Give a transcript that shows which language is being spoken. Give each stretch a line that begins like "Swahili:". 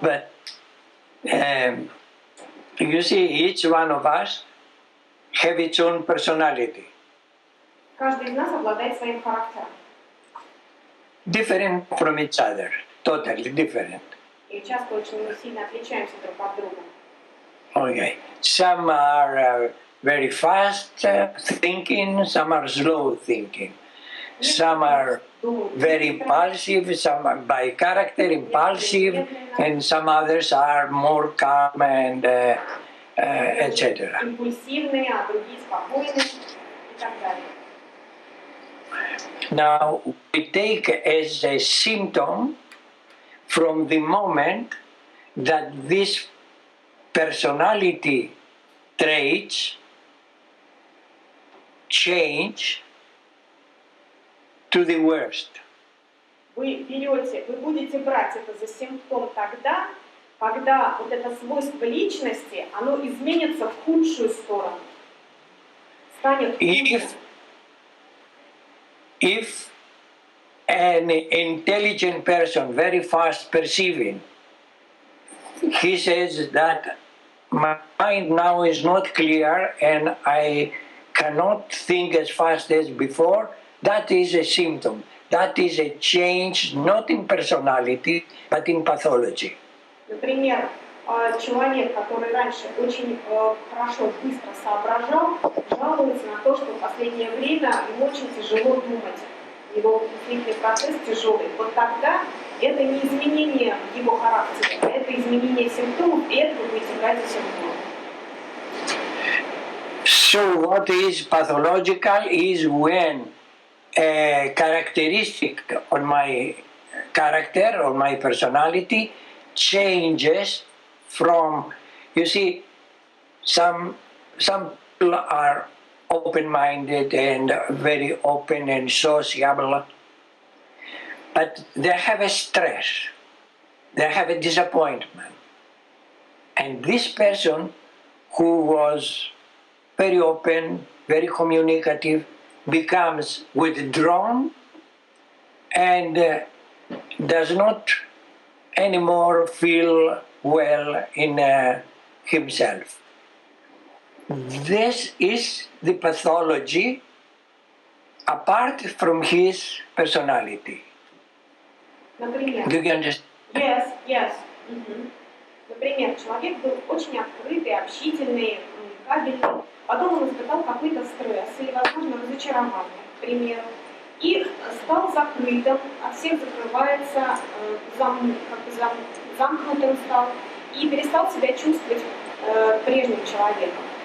English: But you see, each one of us have its own personality,
Russian: Каждый из нас обладает своим характером.
English: different from each other, totally different.
Russian: И часто очень мы сильно отличаемся друг от друга.
English: Okay. Some are very fast thinking, some are slow thinking. Some are very impulsive, some are by character impulsive, and some others are more calm and etc.
Russian: Импульсивные, а другие спокойные и так далее.
English: Now, we take as a symptom from the moment that these personality traits change to the worst.
Russian: Вы будете брать это за симптом тогда, когда вот это свойство личности, оно изменится в худшую сторону. Станет хуже.
English: If an intelligent person, very fast perceiving, he says that my mind now is not clear and I cannot think as fast as before, that is a symptom. That is a change not in personality, but in pathology.
Russian: Например, человек, который раньше очень хорошо, быстро соображал, жалуется на то, что в последнее время ему очень тяжело думать. Его мыслительный процесс тяжелый. Вот тогда это не изменение его характера, а это изменение симптомов, и это вы будете брать за симптом.
English: So what is pathological is when a characteristic on my character, on my personality, changes from, you see, some people are open-minded and very open and sociable, but they have a stress, they have a disappointment. And this person who was very open, very communicative, becomes withdrawn and does not anymore feel well in himself. This is the pathology apart from his personality.
Russian: Например,
English: Do you understand? Yes.
Russian: Например, человек был очень открытый, общительный, коммуникабельный. Потом он испытал какой-то стресс или, возможно, разочарование, к примеру, и стал закрытым, от всех закрывается, замкнутым стал и перестал себя чувствовать прежним человеком.